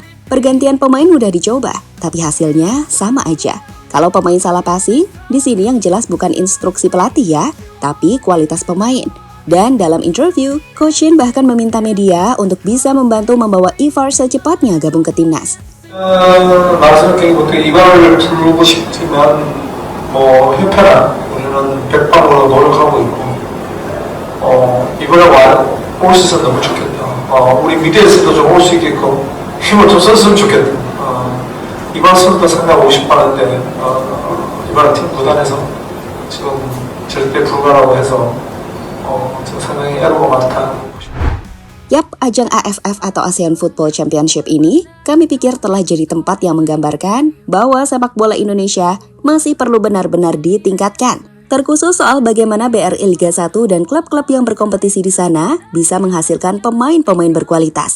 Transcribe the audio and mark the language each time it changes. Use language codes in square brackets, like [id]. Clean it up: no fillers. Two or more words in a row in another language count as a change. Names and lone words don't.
[id] Pergantian pemain udah dicoba, tapi hasilnya sama aja. Kalau pemain salah passing, di sini yang jelas bukan instruksi pelatih ya, tapi kualitas pemain. Dan dalam interview, Coach Shin bahkan meminta media untuk bisa membantu membawa Ivar secepatnya gabung ke timnas. [ko] 말씀드린 이발을 부르고 싶지만 협회나 우리는 100%로 노력하고 있고 이번에 올 수 있으면 너무 좋겠다. 우리 미드에서도 좀 올 수 있게끔 힘을 좀 썼으면 좋겠다. 이번 선수도 상당히 오고 싶어하는데 이번 팀 구단에서 지금 절대 불가라고 해서 지금 상당히 애로가 많다. [id] Yap, ajang AFF atau ASEAN Football Championship ini kami pikir telah jadi tempat yang menggambarkan bahwa sepak bola Indonesia masih perlu benar-benar ditingkatkan. Terkhusus soal bagaimana BRI Liga 1 dan klub-klub yang berkompetisi di sana bisa menghasilkan pemain-pemain berkualitas.